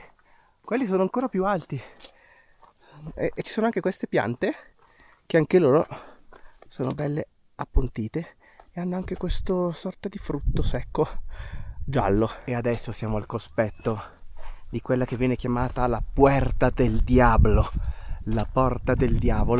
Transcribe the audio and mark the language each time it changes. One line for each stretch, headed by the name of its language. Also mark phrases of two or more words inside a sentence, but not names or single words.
Italian: Quelli sono ancora più alti. E ci sono anche queste piante, che anche loro sono belle appuntite. e hanno anche questo sorta di frutto secco giallo. E adesso siamo al cospetto di quella che viene chiamata la Puerta del Diablo, la porta del diavolo.